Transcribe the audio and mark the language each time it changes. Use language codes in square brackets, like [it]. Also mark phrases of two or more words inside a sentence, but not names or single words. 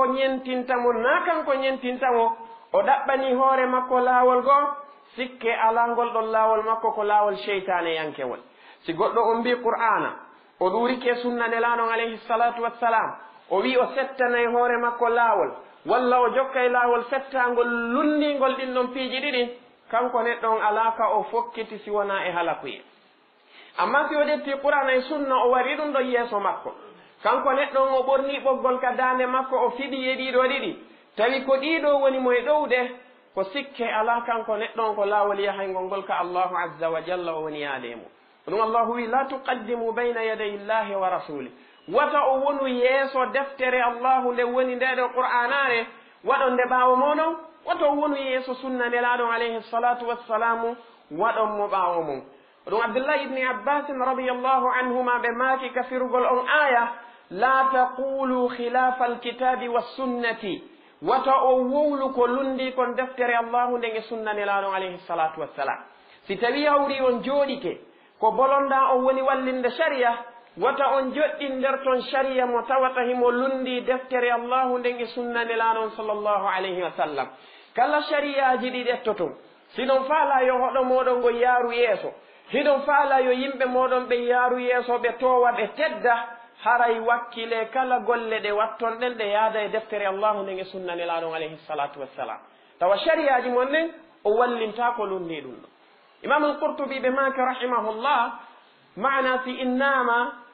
[ff] ñentintamo na kanko ñentintamo o ɗaɓɓani hoore makko laawol goo sikke ala ngol ɗon laawol makko ko laawol cheytane yankewol si goɗɗo on mbi qur'ana o ɗurike sunna nelaɗon [ar] عليه الصلاة والسلام [ff] o wi o settanay hoore makko laawol walla o jokkay laawol fettangol lundingol ɗin ɗon piiji ɗiɗi kanko neɗɗon alaka o fokkiti si wona e halakuye amma si o ɗetti qur'ana e sunna o wari ɗum ɗo yeeso makko kanko neɗɗon o ɓorni ɓoggol ka dande makko o fiɗi e ɗiɗo ɗiɗi tawi ko ɗiɗo woni mo e ɗowde ko sikke ala kanko neɗɗon ko laawol yahaygol ngol ka [ar] الله عز وجل [ff] o woni yaademo ɗum allahu wi [ar] لا تقدموا بين يدي الله و [ff] rasuli wata o wonu yeeso deftere allahu nde woni ndeɗo qur'anare waɗon nde ɓaawo moɗon wata o wonu yeeso sunna nelaɗon [ar] عليه الصلاة والسلام [ff] waɗon mo ɓaawo mum ɗum abdoullahi ibni abbasin [ar] رضي الله عنهما [ff] ɓe maaki kafirugol on aya [ar] لا تقولوا خلاف الكتاب والسنة [ff] wata o wowlu ko lundi kon deftere allahu nden e sunna nelaɗon [ar] عليه الصلاة والسلام [ff] si tawi hawri on jooɗike ko bolonɗa on woni wallinde sharia wata on joɗɗi nder ton sharia mo tawata himo lundi deftere allahu nden e sunna nelaɗon [ar] صلى الله عليه وسلم [ff] kala shariyaji ɗi ɗettoton siɗon faala yo hoɗo moɗon ngo yaaru yeeso hiɗon faala yo yimɓe moɗon ɓe yaaru yeeso ɓe towa ɓe tedda haray wakkile kala golle ɗe watton ɗen ɗe yaada e deftere allahu nden e sunna nelaɗon [ar] عليه الصلاة والسلام [ff] tawa shariyaji mon nden o wallinta ko lundi ɗum ɗo imam al-qurtubi ɓe maaki rahimahullah mana si innama